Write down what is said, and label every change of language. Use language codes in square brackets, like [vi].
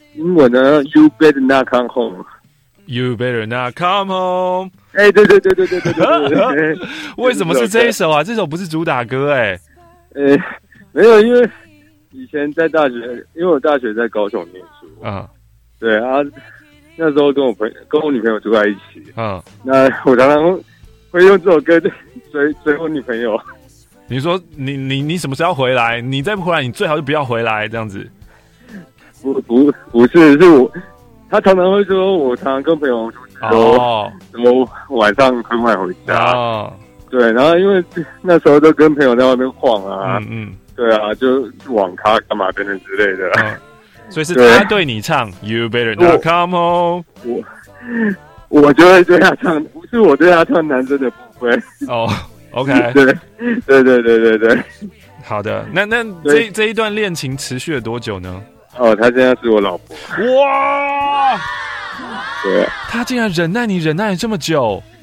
[zh] 英文呢 [en] ？You better not come home. You better not come home. [zh] 哎、欸，对对对对对对对对。为什么是这一首啊？这首不是主打歌哎、欸。没有，因为以前在大学，因为我大学在高雄念书啊。对啊，那时候跟我女朋友住在一起啊。那我常常会用这首歌追我女朋友。你说你什么时候回来？你再不回来，你最好就不要回来这样子。不是，是我。他常常会说，我常常跟朋友说，怎么晚上很晚回家？对，然后因为那时候都跟朋友在外面晃啊，对啊，就网咖干嘛等等之类的。所以是他对你唱 ， [en] You better not come home。 [zh] 我就会对他唱，不是我对他唱男生的部分。 OK，对，好的。那这一段恋情持续了多久呢？哦，他现在是我老婆。哇，对，他竟然忍耐你忍耐了这么久。